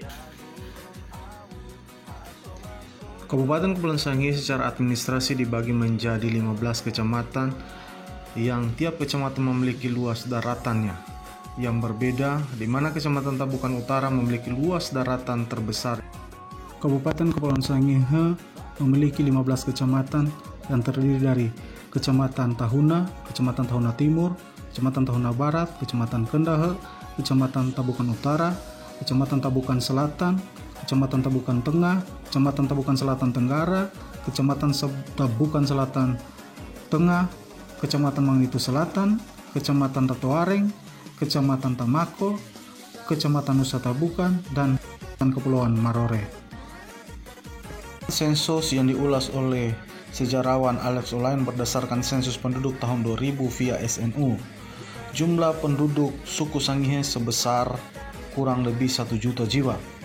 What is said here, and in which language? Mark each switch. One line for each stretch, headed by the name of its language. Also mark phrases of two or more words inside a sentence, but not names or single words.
Indonesian: Kabupaten Kepulauan Sangihe secara administrasi dibagi menjadi 15 kecamatan yang tiap kecamatan memiliki luas daratannya yang berbeda, di mana Kecamatan Tabukan Utara memiliki luas daratan terbesar. Kabupaten Kepulauan Sangihe memiliki 15 kecamatan yang terdiri dari Kecamatan Tahuna, Kecamatan Tahuna Timur, Kecamatan Tahuna Barat, Kecamatan Kendahe, Kecamatan Tabukan Utara, Kecamatan Tabukan Selatan, Kecamatan Tabukan Tengah, Kecamatan Tabukan Selatan Tenggara, Kecamatan Tabukan Selatan Tengah, Kecamatan Mangitu Selatan, Kecamatan Tatoareng, Kecamatan Tamako, Kecamatan Nusa Tabukan, dan Kepulauan Marore. Sensus yang diulas oleh sejarawan Alex Olain berdasarkan sensus penduduk tahun 2000 via SNU. Jumlah penduduk suku Sangihe sebesar kurang lebih 1 juta jiwa.